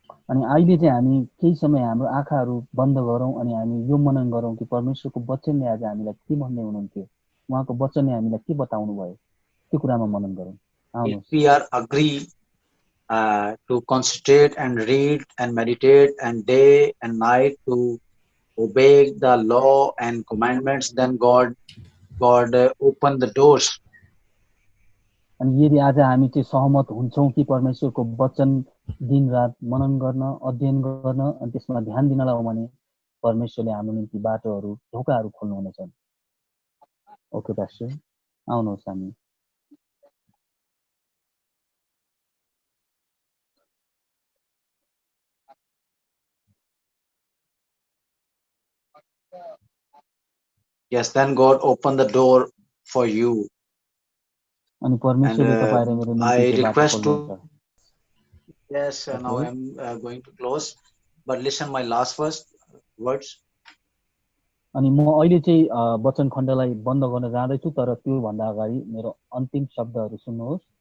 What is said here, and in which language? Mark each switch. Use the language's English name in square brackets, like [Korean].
[Nepali] अनि अहिले चाहिँ हामी केही समय हाम्रो आँखाहरू बन्द गरौँ अनि हामी यो मनन गरौँ कि परमेश्वरको वचनले आज हामीलाई के भन्दै हुनुहुन्थ्यो, उहाँको वचनले हामीलाई के बताउनु भयो, त्यो कुरामा मनन गरौँ। [English] If we are agree to concentrate and read and meditate and day and night to obey the law and commandments, then God open the doors. [Nepali] अनि यदि आज हामी चाहिँ सहमत हुन्छौँ कि परमेश्वरको वचन दिनरात मनन गर्न, अध्ययन गर्न अनि त्यसमा ध्यान दिन लाऊ भने परमेश्वरले हाम्रो निम्ति बाटोहरू, ढोकाहरू खोल्नुहुनेछन्। [English] okay pastor, [Nepali] आउनुहोस् हामी। [English] Yes, then God open the door for you. [Nepali] अनि परमेश्वरले तपाईं र मेरो निम्ति बाटो खोल्नुहुन्छ। [English] Yes, now I'm going to close, but listen my last words. [Nepali] अनि म अहिले चाहिँ वचन खण्डलाई बन्द गर्न जाँदैछु तर त्यो भन्दा अगाडि मेरो अन्तिम शब्दहरू सुन्नुहोस्।